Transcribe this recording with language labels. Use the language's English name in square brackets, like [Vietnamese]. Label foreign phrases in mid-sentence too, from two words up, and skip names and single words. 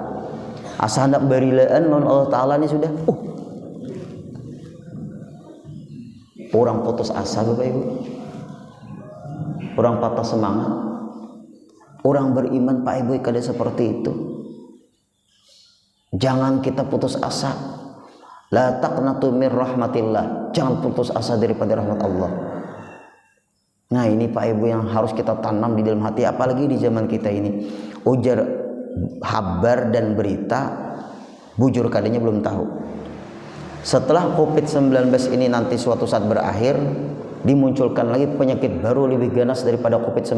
[Banjar] Asa hendak berilaan lawan Allah Ta'ala ini sudah. Orang putus asa Bapak Ibu. [Indonesian] Orang patah semangat. [Banjar] Orang beriman Pak Ibu kada seperti itu. [Indonesian] Jangan kita putus asa. [Arabic] La taqnatu mir rahmatillah. [Indonesian] Jangan putus asa daripada rahmat Allah. Nah, ini Pak Ibu yang harus kita tanam di dalam hati, apalagi di zaman kita ini. [Banjar] Ujar kabar dan berita, bujur kadanya belum tahu. [Indonesian] Setelah COVID-19 ini nanti suatu saat berakhir, dimunculkan lagi penyakit baru lebih ganas daripada COVID-19.